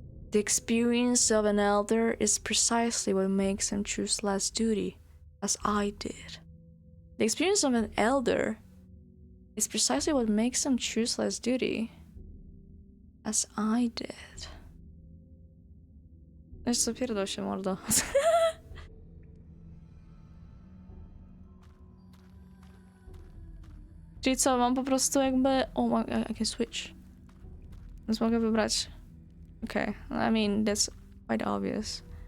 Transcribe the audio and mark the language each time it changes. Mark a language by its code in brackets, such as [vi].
[en] The experience of an elder is precisely what makes them choose last duty, as I did. The experience of an elder is precisely what makes them choose last duty, as I did. [pl] Wiesz co, pierdol się, mordo. Czyli co, mam po prostu jakby... [en] Oh, I can switch. [pl] Więc mogę wybrać... [en] Okay, I mean, that's quite obvious.